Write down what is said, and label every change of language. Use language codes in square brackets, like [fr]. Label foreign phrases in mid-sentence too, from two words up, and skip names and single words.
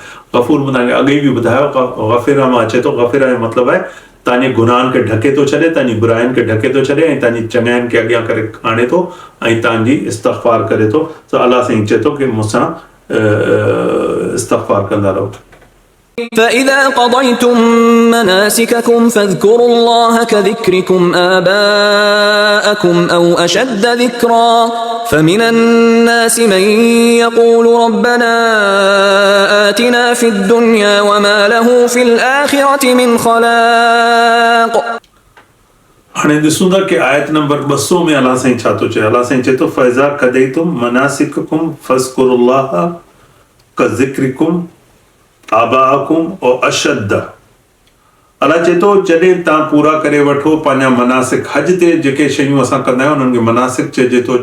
[sd] गफ़ूर मां तव्हांखे अॻे बि ॿुधायो गफ़िरा मां अचे थो. गफ़िरा जो मतिलबु आहे तव्हांजे गुनाहनि खे ढके थो छॾे तव्हांजी बुराइनि खे ढके थो छॾे ऐं तव्हांजी चङाइनि खे अॻियां करे आणे थो ऐं तव्हांजी इस्तग़फ़ार करे थो. त अल्लाह साईं चए थो कि मूंसां इस्तग़फ़ार कंदा रहो. [ar] فإذا قضيتم مناسككم فاذكروا الله كذكركم آباءكم أو أشد ذكرا فمن الناس من يقول ربنا آتنا في الدنيا وما له في الآخرة من خلاق. [sd] हाणे ॾिसूं था कि आयत नंबर 200 में अल्लाह साईं छा थो चए. अल्लाह साईं चए थो [ar] فإذا قضيتم مناسككم فاذكروا الله كذكركم آباءكم أو أشد. [sd] अल्लाह चए थो जॾहिं तव्हां पूरा करे वठो पंहिंजा मनासिक. हज ते जेके शयूं असां कंदा आहियूं उन्हनि खे मनासिक चइजे थो.